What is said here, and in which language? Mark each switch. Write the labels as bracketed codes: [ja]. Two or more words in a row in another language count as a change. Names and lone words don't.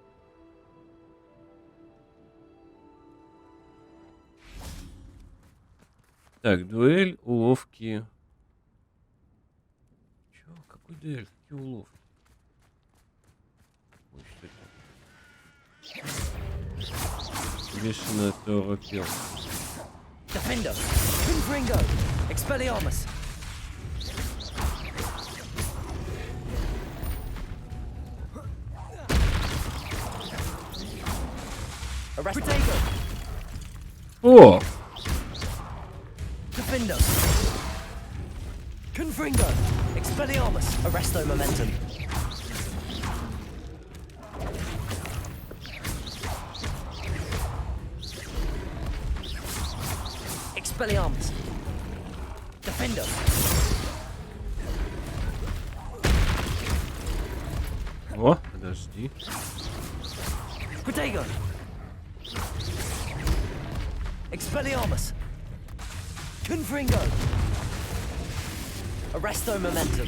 [ru] Так, дуэль, уловки. Чё? Какой дуэль? Какие уловки? Ой, что это? Бешеная торопел. Defendo. Confringo. Expelliarmus. Protego. О! Defendo. Confringo. Expelliarmus. Arresto momentum. Expelliarmus. Defendo. О, подожди. Protego. Expelliarmus. Confringo. Arresto momentum.